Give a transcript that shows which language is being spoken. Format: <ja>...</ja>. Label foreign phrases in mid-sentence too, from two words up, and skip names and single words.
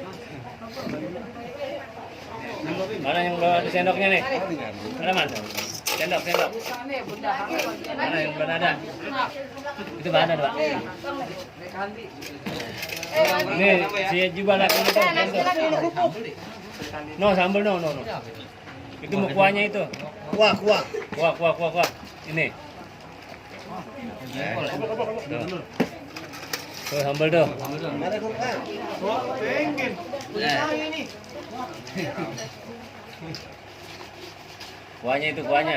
<id>Mana yang bawa di sendoknya nih? Mana mas? Sendok. Mana yang belum ada? Itu mana Pak? Ini saya juga lagi itu. No, sambal no. Itu mau kuahnya itu. Kuah. Ini. Tuh sambal tuh. Kuahnya itu kuahnya.</id>